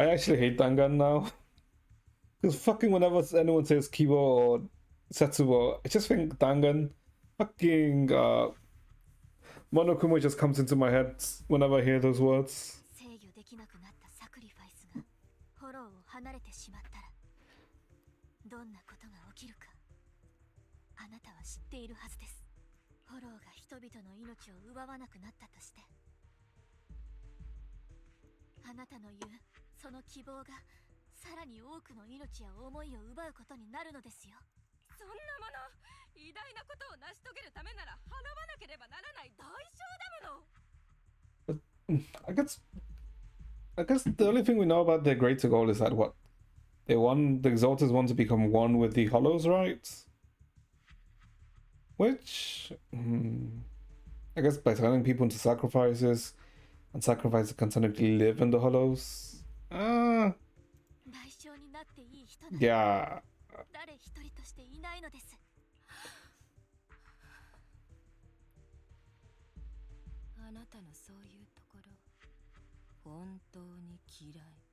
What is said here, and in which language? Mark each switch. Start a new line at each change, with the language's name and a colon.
English: I
Japanese: い。
English: actually hate Dangan now. Because fucking whenever anyone says Kibo or Setsubo, I just think Dangan. Fucking Monokuma just comes into my head whenever I hear those words.
Japanese: 制御できなくなったサクリファイスがフォローを離れてしまったらどんなことが起きるかあなたは知っているはずです。フォローが人々の命を奪わなくなったとしてあなたの言うその希望がさらに多くの命や思いを奪うことになるのですよ。そんなもの、偉大なことを成し遂げるためなら払わなければならない代償だもの。
English: I guess the only thing we know about their greater goal is that what they want the Exalters want to become one with the Hollows, right? Which I guess by turning people into sacrifices and sacrifices can technically live in the Hollows.
Japanese: 代償になっていい人なら
English: Yeah.
Japanese: 誰一人としていないのです。あなたのそういうところ、本当に嫌い。